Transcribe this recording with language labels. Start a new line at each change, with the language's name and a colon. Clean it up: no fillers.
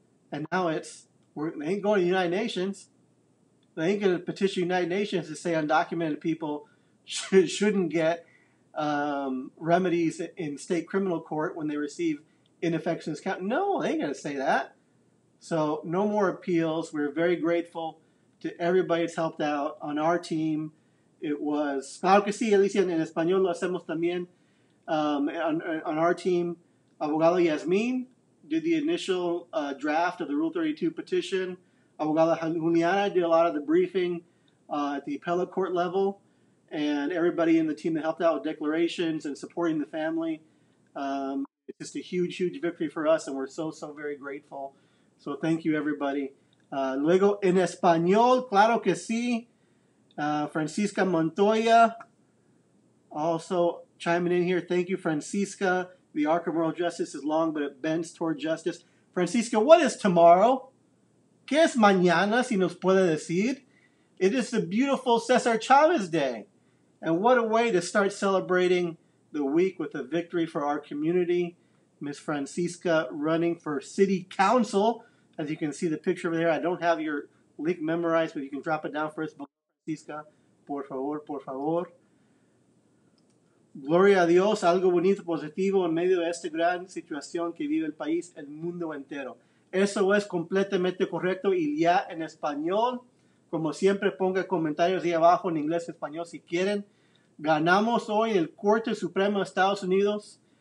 English: And now they ain't going to the United Nations. They ain't going to petition the United Nations to say undocumented people shouldn't get remedies in state criminal court when they receive ineffectiveness count. No, they ain't going to say that. So no more appeals. We're very grateful to everybody that's helped out on our team. It was,
Spanish: claro que sí, Alicia, en español lo hacemos también.
English: On our team, Abogado Yasmin did the initial draft of the Rule 32 petition. Abogada Juliana did a lot of the briefing at the appellate court level. And everybody in the team that helped out with declarations and supporting the family. It's just a huge, huge victory for us, and we're so, so very grateful. So thank you, everybody.
Spanish: Luego, en español, claro que sí.
English: Francisca Montoya also chiming in here. Thank you, Francisca. The arc of moral justice is long, but it bends toward justice. Francisca, what is tomorrow?
Spanish: ¿Qué es mañana, si nos puede decir?
English: It is the beautiful Cesar Chavez Day. And what a way to start celebrating the week with a victory for our community. Miss Francisca running for city council. As you can see the picture over there. I don't have your link memorized, but you can drop it down for us.
Spanish: Francisca, por favor, por favor. Gloria a Dios, algo bonito, positivo en medio de esta gran situación que vive el país, el mundo entero. Eso es completamente correcto y ya en español. Como siempre, ponga comentarios ahí abajo en inglés y español si quieren. Ganamos hoy el Corte Supremo de Estados Unidos